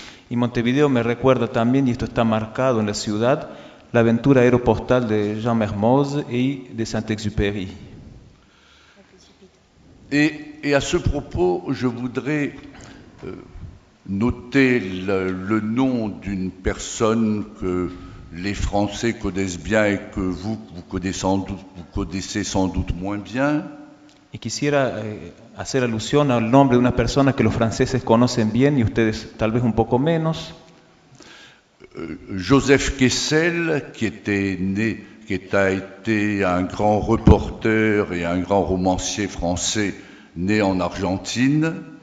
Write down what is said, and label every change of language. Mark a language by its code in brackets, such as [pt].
[es] Y Montevideo me recuerda también, y esto está marcado en la ciudad, la aventura aeropostal de Jean Mermoz y de Saint-Exupéry. [fr] Et à ce propos, je voudrais noter le nom d'une personne que les Français connaissent bien et que vous connaissez sans doute moins bien. [es] Y quisiera hacer alusión al nombre de una persona que los franceses conocen bien y ustedes tal vez un poco menos. [fr] Joseph Kessel, qui a été un grand reporter et un grand romancier français né en Argentine.